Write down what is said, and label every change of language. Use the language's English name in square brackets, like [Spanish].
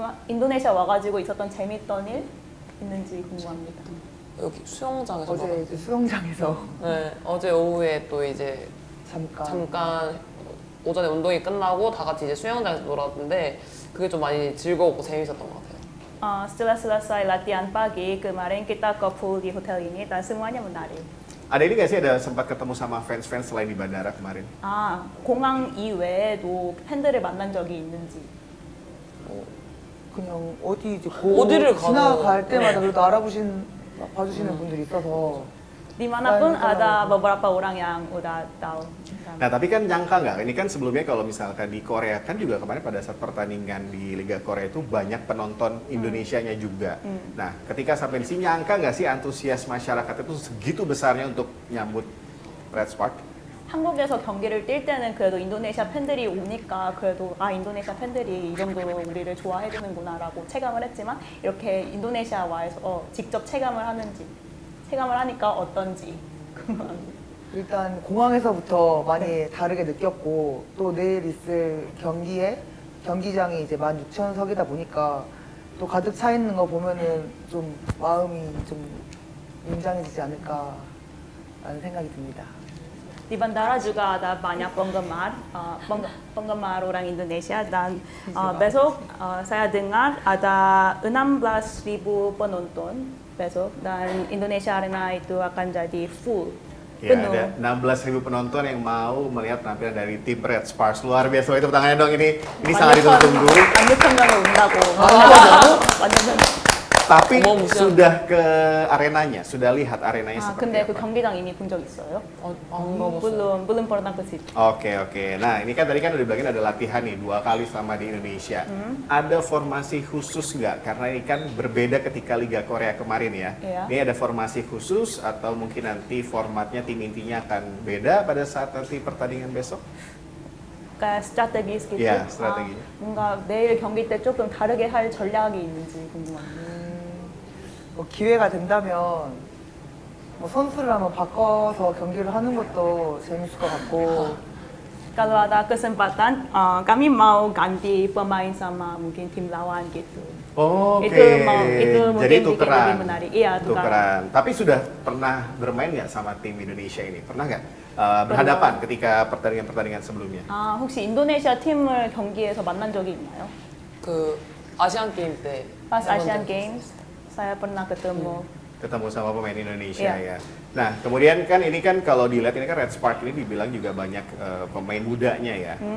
[Korean] 인도네시아 와가지고 있었던 재밌던 일 있는지 궁금합니다. 여기 수영장에서 어제 이제 수영장에서 네, 어제 오후에 또 이제 잠깐 오전에 운동이 끝나고 다 같이 이제 수영장에서 놀았는데 그게 좀 많이 즐거웠고 재밌었던 것 같아요. [Indonesian] Setelah selesai latihan pagi, kemarin kita ke pool di hotel ini dan semuanya menarik. Ada ini nggak sih ada sempat ketemu sama fans-fans selain di bandara kemarin? [Korean] 공항 이외에도 팬들을 만난 적이 있는지. 그냥 어디 이제 어디를 가도 지나갈 때마다 네. 그래도 봐주시는 분들이 있어서 [Indonesian] Dimanapun ada beberapa orang yang udah tahu. Nah tapi kan nyangka nggak? Ini kan sebelumnya kalau misalkan di Korea kan juga kemarin pada saat pertandingan di Liga Korea itu banyak penonton Indonesianya juga. Nah ketika sampai di sini nyangka nggak sih antusias masyarakat itu segitu besarnya untuk nyambut Red Spark? [Korean] 한국에서 경기를 뛸 때는 그래도 인도네시아 팬들이 오니까 그래도 인도네시아 팬들이 이 정도로 우리를 좋아해 주는구나라고 체감을 했지만 이렇게 인도네시아 와서 직접 체감을 하니까 어떤지 궁금합니다. 일단 공항에서부터 많이 다르게 느꼈고 또 내일 있을 경기장이 이제 16,000석이다 보니까 또 가득 차 있는 거 보면은 좀 마음이 좀 웅장해지지 않을까라는 생각이 듭니다. [Indonesian] Di bandara juga ada banyak penggemar orang Indonesia dan besok saya dengar ada 16.000 penonton besok dan Indonesia Arena itu akan jadi full. Ya, ada 16.000 penonton yang mau melihat penampilan dari tim Red Sparks. Luar biasa, itu tangannya dong ini sangat ditunggu-tunggu. [Korean] 완벽한 온다고. 완전. [Indonesian] Tapi sudah ke arenanya, sudah lihat arenanya seperti [Korean] 근데 [Indonesian] apa? [Korean] 그 경기장 이미 본 적 있어요? 안 가봤어요. [Indonesian] belum pernah ke situ. Oke. Nah, ini kan tadi kan udah bilangin ada latihan nih 2 kali selama di Indonesia. Ada formasi khusus nggak? Karena ini kan berbeda ketika Liga Korea kemarin ya. Iya. Ini ada formasi khusus atau mungkin nanti formatnya tim intinya akan beda pada saat nanti pertandingan besok? [Korean] 그러니까 [English] 스트래테기 스케줄. [Korean] 야, 스트래테기. 뭔가 내일 경기 때 조금 다르게 할 전략이 있는지 궁금합니다. 뭐 기회가 된다면 뭐 선수를 한번 바꿔서 경기를 하는 것도 재밌을 것 같고 [Indonesian] Kalau ada kesempatan, kami mau ganti pemain sama mungkin tim lawan gitu. Oke. Itu mungkin Jadi bikin tukeran. lebih menarik. Iya, tukeran. Tapi sudah pernah bermain nggak sama tim Indonesia ini? Pernah nggak berhadapan ketika pertandingan-pertandingan sebelumnya? [Korean] 혹시 인도네시아 팀을 경기에서 만난 적이 있나요? 그 아시안 게임 때 [Indonesian] Pas [Korean] 해본 [Indonesian] Asian [Korean] 적 [Indonesian] Games, saya pernah ketemu. Ketemu sama pemain Indonesia Iya. ya. Nah, kemudian kan ini kan kalau dilihat ini kan Red Spark ini dibilang juga banyak pemain mudanya ya.